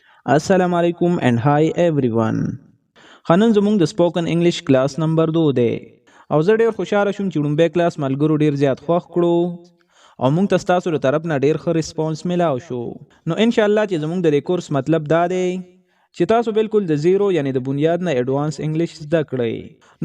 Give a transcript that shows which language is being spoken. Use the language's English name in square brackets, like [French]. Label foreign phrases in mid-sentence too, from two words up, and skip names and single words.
[Arabic] السلام علیکم [English] and hi everyone. [Pashto] خنن زموږ د [English] spoken English class number [Pashto] 2 دی او زه ډیر خوشاله شوم چې ډومبه کلاس ملګرو ډیر زیات خوښ کړو او موږ ته تاسو له طرف نه ډیر ښه ریسپانس ملاو شو. نو [Arabic] ان شاء الله [Pashto] چې زموږ د کورس مطلب دا دی چې تاسو بالکل د زیرو یعنی د بنیاد نه [English] advance English [Pashto] زده کړئ.